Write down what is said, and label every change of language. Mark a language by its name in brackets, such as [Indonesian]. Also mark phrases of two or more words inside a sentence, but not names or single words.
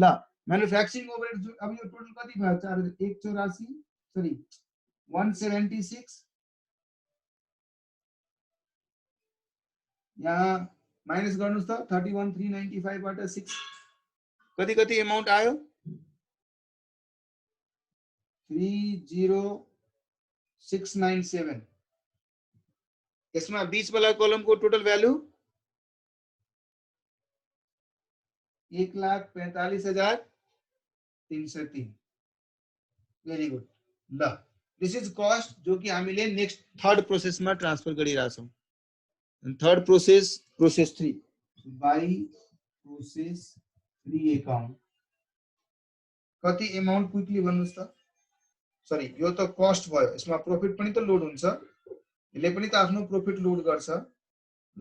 [English] manufacturing overhead [Nepali] अब यो टोटल कति भयो 184 सरी 176 यहाँ माइनस गर्नुस् त 31395 बाट 6 कति कति अमाउन्ट आयो 30697। यसमा बीच वाला कॉलम को [English] total value [Nepali] 1,45,303। [English] very good ल। this is cost [Hindi] जो कि [Nepali] हामीले [English] next third process [Nepali] में ट्रांसफर गरिरहेछौं। [English] third process process 3 by process 3 account [Nepali] कति [English] amount quickly [Nepali] भन्नुस् त सरी यो त कस्ट भयो यसमा प्रॉफिट पनि त लोड हुन्छ यसले पनि त आफ्नो प्रॉफिट लोड गर्छ ल।